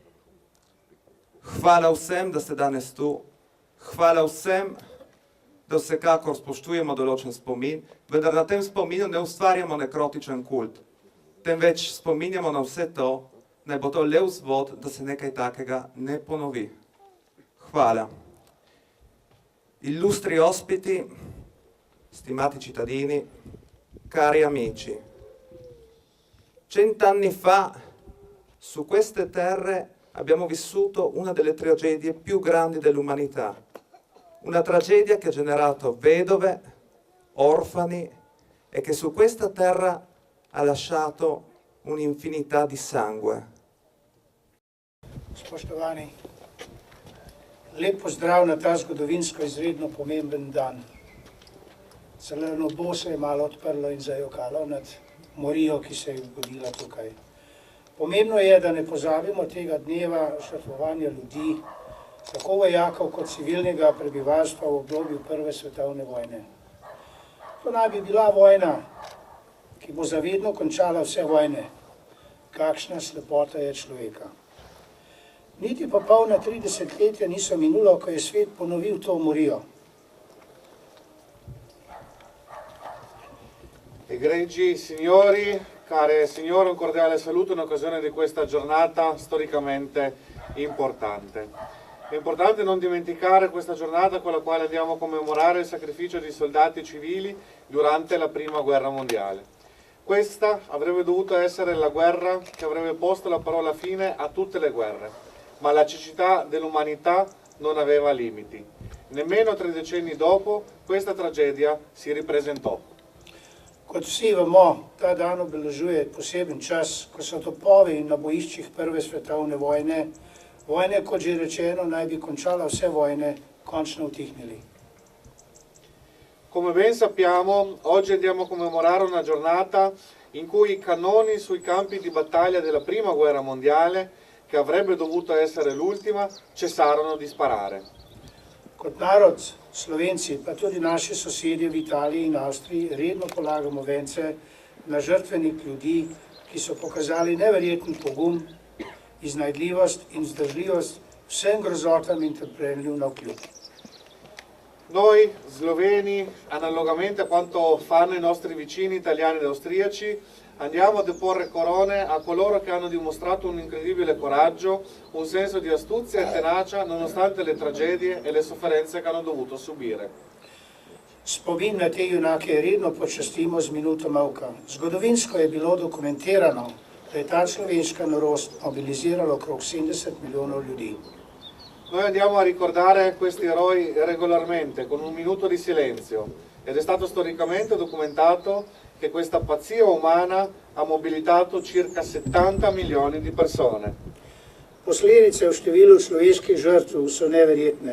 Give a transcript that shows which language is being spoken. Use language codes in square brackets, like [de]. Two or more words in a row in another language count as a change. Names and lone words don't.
[sl] Hvala vsem, da ste danes tu. Hvala vsem, da vsekakor spoštujemo določen spomin, vendar na tem spominu ne ustvarjamo nekrotičen kult. Temveč spominjamo na vse to, naj bo to le vzvod, da se nekaj takega ne ponovi. Hvala. [it] Illustri ospiti, stimati cittadini, cari amici. 100 anni fa, su queste terre, abbiamo vissuto una delle tragedie più grandi dell'umanità. Una tragedia che ha generato vedove, orfani e che su questa terra ha lasciato un'infinità di sangue. [sl] Spoštovani, lep pozdrav na ta zgodovinsko izredno pomemben dan. Celo nebo se je malo odprlo in zajokalo nad morijo, ki se je zgodila tukaj. Pomembno je, da ne pozabimo tega dneva žrtvovanja ljudi, tako vojakov kot civilnega prebivalstva v obdobju Prve svetovne vojne. To naj bi bila vojna, ki bo zavedno končala vse vojne. Kakšna slepota je človeka. Niti pa polna 3 desetletja niso minulo, ko je svet ponovil to morijo. [it] Egregi signori, care signore, un cordiale saluto in occasione di questa giornata storicamente importante. È importante non dimenticare questa giornata con la quale andiamo a commemorare il sacrificio di soldati civili durante la Prima Guerra Mondiale. Questa avrebbe dovuto essere la guerra che avrebbe posto la parola fine a tutte le guerre, ma la cecità dell'umanità non aveva limiti. Nemmeno 3 decenni dopo questa tragedia si ripresentò. [sl] Kot vsi vemo, ta dan obeležuje poseben čas, ko so topovi na bojiščih Prve svetovne vojne, vojne, kot že rečeno, naj bi končala vse vojne, končno utihnili. [it] Come ben sappiamo, oggi andiamo a commemorare una giornata in cui i cannoni sui campi di battaglia della Prima Guerra Mondiale, che avrebbe dovuto essere l'ultima, cessarono di sparare. [sl] Kot narod, Slovenci, pa tudi naši sosedje v Italiji in Avstriji, redno polagamo vence na žrtvenik ljudi, ki so pokazali neverjeten pogum, iznajdljivost in vzdržljivost vsem grozotam in trpljenju navkljub. [it] Noi sloveni, analogamente a quanto fanno i nostri vicini italiani ed austriaci, andiamo a deporre corone a coloro che hanno dimostrato un incredibile coraggio, un senso di astuzia e tenacia nonostante le tragedie e le sofferenze che hanno dovuto subire. [sl] Spomin na te junake redno počastimo z minuto molka. Zgodovinsko je bilo dokumentirano, da je ta človeška norost mobilizirala okrog 70 milijonov ljudi. [it] Noi andiamo a ricordare questi eroi regolarmente con un minuto di silenzio ed è stato storicamente documentato che questa pazzia umana ha mobilitato circa 70 milioni di persone. [sl] Posledice v številu človeških žrtev so neverjetne.